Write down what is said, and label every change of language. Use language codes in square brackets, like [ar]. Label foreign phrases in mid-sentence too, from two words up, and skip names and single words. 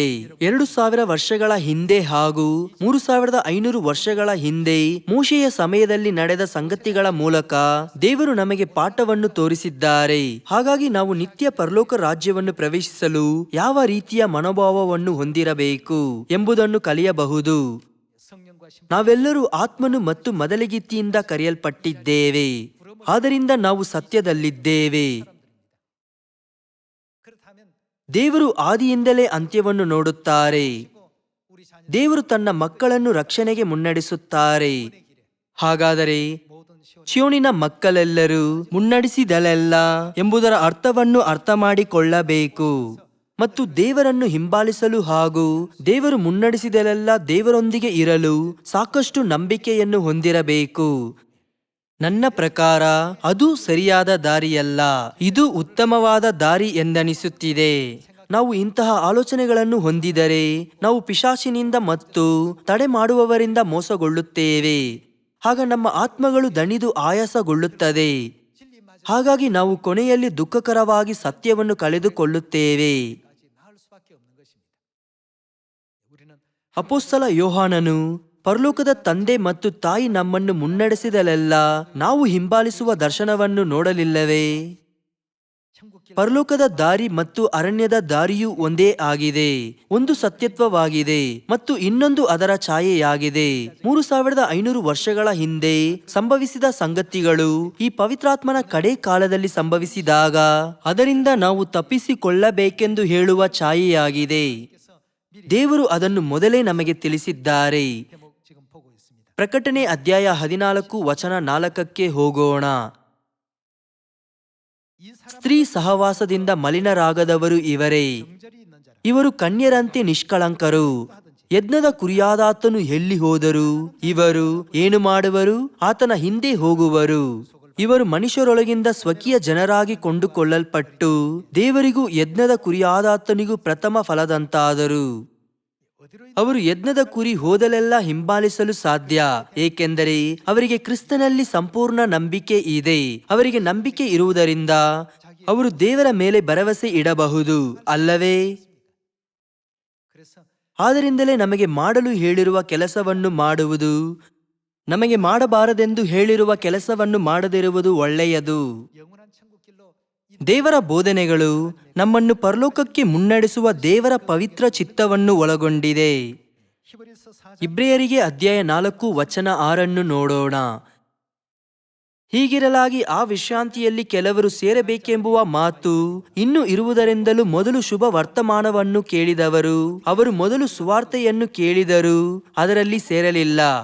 [kn] 2000 ವರ್ಷಗಳ ಹಿಂದೆ ಹಾಗೂ 3500 ವರ್ಷಗಳ ಹಿಂದೆ ಮೋಶೆಯ ಸಮಯದಲ್ಲಿ ನಡೆದ ಸಂಗತಿಗಳ ಮೂಲಕ ದೇವರು ನಮಗೆ ಪಾಠವನ್ನು ತೋರಿಸಿದ್ದಾರೆ. ಹಾಗಾಗಿ ನಾವು ನಿತ್ಯ ಪರಲೋಕ ರಾಜ್ಯವನ್ನು ಪ್ರವೇಶಿಸಲು ಯಾವ ರೀತಿಯ ಮನೋಭಾವವನ್ನು ಹೊಂದಿರಬೇಕು ಎಂಬುದನ್ನು ಕಲಿಯಬಹುದು. [ko] 성령과 신 [kn] ನಾವೆಲ್ಲರೂ ಆತ್ಮನು ಮತ್ತು ಮದಲಗಿತ್ತಿಯಿಂದ ಕರೆಯಲ್ಪಟ್ಟಿದ್ದೇವೆ. ಆದ್ದರಿಂದ ನಾವು ಸತ್ಯದಲ್ಲಿದ್ದೇವೆ. [ko] 그렇다면 [kn] ದೇವರು ಆದಿಯಿಂದಲೇ ಅಂತ್ಯವನ್ನು ನೋಡುತ್ತಾರೆ. [ko] 우리 자녀 [kn] ದೇವರು ತನ್ನ ಮಕ್ಕಳನ್ನು ರಕ್ಷಣೆಗೆ ಮುನ್ನಡೆಸುತ್ತಾರೆ. ಹಾಗಾದರೆ [ko] 모든 시온 [kn] ಚಿಯೋನಿನ ಮಕ್ಕಳೆಲ್ಲರೂ ಮುನ್ನಡೆಸಿದಲೆಲ್ಲ ಎಂಬುದರ ಅರ್ಥವನ್ನು ಅರ್ಥ ಮಾಡಿಕೊಳ್ಳಬೇಕು. ಮತ್ತು ದೇವರನ್ನು ಹಿಂಬಾಲಿಸಲು ಹಾಗೂ ದೇವರು ಮುನ್ನಡೆಸಿದಲೆಲ್ಲ ದೇವರೊಂದಿಗೆ ಇರಲು ಸಾಕಷ್ಟು ನಂಬಿಕೆಯನ್ನು ಹೊಂದಿರಬೇಕು. ನನ್ನ ಪ್ರಕಾರ ಅದು ಸರಿಯಾದ ದಾರಿಯಲ್ಲ, ಇದು ಉತ್ತಮವಾದ ದಾರಿ ಎಂದನಿಸುತ್ತಿದೆ. ನಾವು ಇಂತಹ ಆಲೋಚನೆಗಳನ್ನು ಹೊಂದಿದರೆ ನಾವು ಪಿಶಾಚಿನಿಂದ ಮತ್ತು ತಡೆ ಮಾಡುವವರಿಂದ ಮೋಸಗೊಳ್ಳುತ್ತೇವೆ. ಆಗ ನಮ್ಮ ಆತ್ಮಗಳು ದಣಿದು ಆಯಾಸಗೊಳ್ಳುತ್ತದೆ. ಹಾಗಾಗಿ ನಾವು ಕೊನೆಯಲ್ಲಿ ದುಃಖಕರವಾಗಿ ಸತ್ಯವನ್ನು ಕಳೆದುಕೊಳ್ಳುತ್ತೇವೆ. [ko] 나을 수밖에 없는 것입니다. 우리는 [kn] ಅಪೊಸ್ತಲ ಯೋಹಾನನು, ಪರಲೋಕದ ತಂದೆ ಮತ್ತು ತಾಯಿ ನಮ್ಮನ್ನು ಮುನ್ನಡೆಸಿದಲೆಲ್ಲ ನಾವು ಹಿಂಬಾಲಿಸುವ ದರ್ಶನವನ್ನು ನೋಡಲಿಲ್ಲವೇ? [ko] 천국길 [kn] ಪರಲೋಕದ ದಾರಿ ಮತ್ತು ಅರಣ್ಯದ ದಾರಿಯೂ ಒಂದೇ ಆಗಿದೆ. ಒಂದು ಸತ್ಯತ್ವವಾಗಿದೆ ಮತ್ತು ಇನ್ನೊಂದು ಅದರ ಛಾಯೆಯಾಗಿದೆ. 3500 ವರ್ಷಗಳ ಹಿಂದೆ ಸಂಭವಿಸಿದ ಸಂಗತಿಗಳು ಈ ಪವಿತ್ರಾತ್ಮನ ಕಡೆ ಕಾಲದಲ್ಲಿ ಸಂಭವಿಸಿದಾಗ ಅದರಿಂದ ನಾವು ತಪ್ಪಿಸಿಕೊಳ್ಳಬೇಕೆಂದು ಹೇಳುವ ಛಾಯೆಯಾಗಿದೆ. ದೇವರು ಅದನ್ನು ಮೊದಲೇ ನಮಗೆ ತಿಳಿಸಿದ್ದಾರೆ. [ko] 대목 지금 보고 있습니다. [kn] ಪ್ರಕಟಣೆ ಅಧ್ಯಾಯ 14 ವಚನ 4ಕ್ಕೆ ಹೋಗೋಣ. [ko] 이 사람 [kn] ಸ್ತ್ರೀ ಸಹವಾಸದಿಂದ ಮಲಿನರಾಗದವರು ಇವರೇ. [ko] 정절이 있는 자라 [kn] ಇವರು ಕನ್ಯರಂತೆ ನಿಷ್ಕಳಂಕರು. ಯಜ್ಞದ ಕುರಿಯಾದಾತನು ಎಲ್ಲಿ ಹೋದರು ಇವರು ಏನು ಮಾಡುವರು? ಆತನ ಹಿಂದೆ ಹೋಗುವರು. ಇವರು ಮನುಷ್ಯರೊಳಗಿಂದ ಸ್ವಕೀಯ ಜನರಾಗಿ ಕೊಂಡುಕೊಳ್ಳಲ್ಪಟ್ಟು ದೇವರಿಗೂ ಯಜ್ಞದ ಕುರಿಯಾದಾತನಿಗೂ ಪ್ರಥಮ ಫಲದಂತಾದರು. ಅವರು ಯಜ್ಞದ ಕುರಿ ಹೋದಲೆಲ್ಲ ಹಿಂಬಾಲಿಸಲು ಸಾಧ್ಯ, ಏಕೆಂದರೆ ಅವರಿಗೆ ಕ್ರಿಸ್ತನಲ್ಲಿ ಸಂಪೂರ್ಣ ನಂಬಿಕೆ ಇದೆ. ಅವರಿಗೆ ನಂಬಿಕೆ ಇರುವುದರಿಂದ ಅವರು ದೇವರ ಮೇಲೆ ಭರವಸೆ ಇಡಬಹುದು ಅಲ್ಲವೇ? [ko] 그래서 [kn] ಆದ್ದರಿಂದಲೇ ನಮಗೆ ಮಾಡಲು ಹೇಳಿರುವ ಕೆಲಸವನ್ನು ಮಾಡುವುದು, ನಮಗೆ ಮಾಡಬಾರದೆಂದು ಹೇಳಿರುವ ಕೆಲಸವನ್ನು ಮಾಡದಿರುವುದು ಒಳ್ಳೆಯದು. [ko] 영원한 천국길로 [kn] ದೇವರ ಬೋಧನೆಗಳು ನಮ್ಮನ್ನು ಪರಲೋಕಕ್ಕೆ ಮುನ್ನಡೆಸುವ ದೇವರ ಪವಿತ್ರ ಚಿತ್ತವನ್ನು ಒಳಗೊಂಡಿದೆ. [ko] 히브리서 4장 [kn] ಇಬ್ರಿಯರಿಗೆ ಅಧ್ಯಾಯ 4 ವಚನ 6 ನೋಡೋಣ. ಹೀಗಿರಲಾಗಿ ಆ ವಿಶ್ರಾಂತಿಯಲ್ಲಿ ಕೆಲವರು ಸೇರಬೇಕೆಂಬುವ ಮಾತು ಇನ್ನೂ ಇರುವುದರಿಂದಲೂ ಮೊದಲು ಶುಭ ವರ್ತಮಾನವನ್ನು ಕೇಳಿದವರು ಅವರು ಮೊದಲು ಸುವಾರ್ತೆಯನ್ನು ಕೇಳಿದರು, ಅದರಲ್ಲಿ ಸೇರಲಿಲ್ಲ.